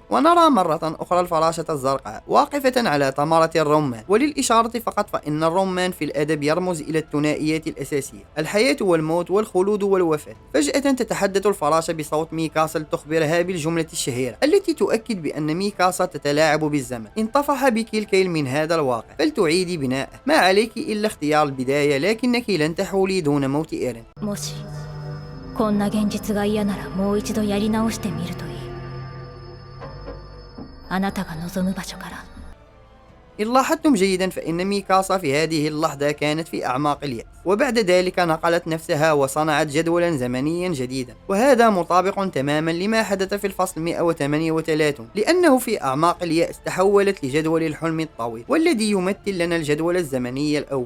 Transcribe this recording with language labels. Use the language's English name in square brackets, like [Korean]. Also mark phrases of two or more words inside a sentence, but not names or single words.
[Arabic] ونرى مرة أخرى الفراشة الزرقاء واقفة على ثمرة الرمان، وللإشارة فقط فإن الرمان في الأدب يرمز إلى الثنائيات الأساسية: الحياة والموت والخلود والوفاة. فجأة تتحدث الفراشة بصوت ميكاسا لتخبرها بالجملة الشهيرة التي تؤكد بأن ميكاسا تتلاعب بالزمن. انطفح بك الكيل من هذا الواقع، فلتعيدي بناءه. ما عليك إلا اختيار البداية، لكنك لن تحولي دون موت إيرين. [Japanese] もしこんな現実が嫌ならもう一度やり直してみるといい。あなたが望む場所から。 [Arabic] إن لاحظتم جيدا فإن ميكاسا في هذه اللحظة كانت في أعماق اليأس، وبعد ذلك نقلت نفسها وصنعت جدولا زمنيا جديدا. وهذا مطابق تماما لما حدث في الفصل 138، لأنه في أعماق اليأس تحولت لجدول الحلم الطويل، والذي يمثل لنا الجدول الزمني الأول.